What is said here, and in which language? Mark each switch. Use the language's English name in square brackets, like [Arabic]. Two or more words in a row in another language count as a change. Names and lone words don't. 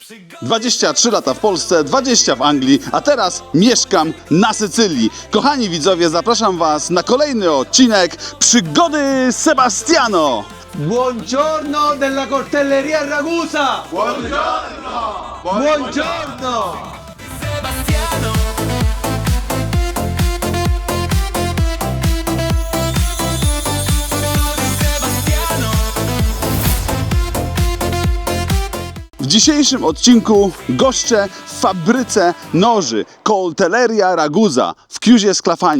[Polish] 23 lata w Polsce, 20 w Anglii, a teraz mieszkam na Sycylii. Kochani widzowie, zapraszam Was na kolejny odcinek Przygody Sebastiano. [Italian] Buongiorno della coltelleria Ragusa! Buongiorno! Buongiorno! Sebastiano! [Polish] W dzisiejszym odcinku goszczę w fabryce noży Coltelleria Ragusa w Chiusie Sclafani.